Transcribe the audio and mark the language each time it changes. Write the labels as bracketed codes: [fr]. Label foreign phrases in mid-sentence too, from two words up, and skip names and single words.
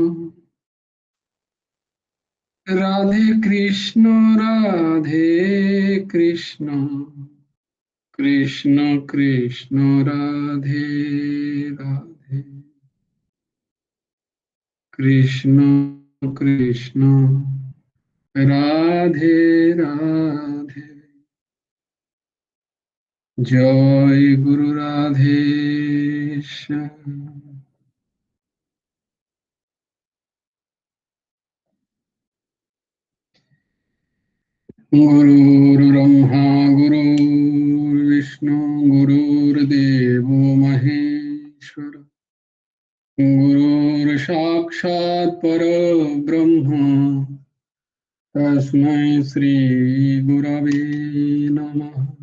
[bn] রাধে কৃষ্ণ রাধে কৃষ্ণ, কৃষ্ণ কৃষ্ণ রাধে রাধে, কৃষ্ণ কৃষ্ণ রাধে রাধে। জয় গুরু রাধেশ্যাম। [sa] गुरुर्ब्रह्मा गुरुर्विष्णु गुरुर्देव महेश्वर, गुरुर्साक्षात् परब्रह्म, तस्मै श्री गुरवे नमः।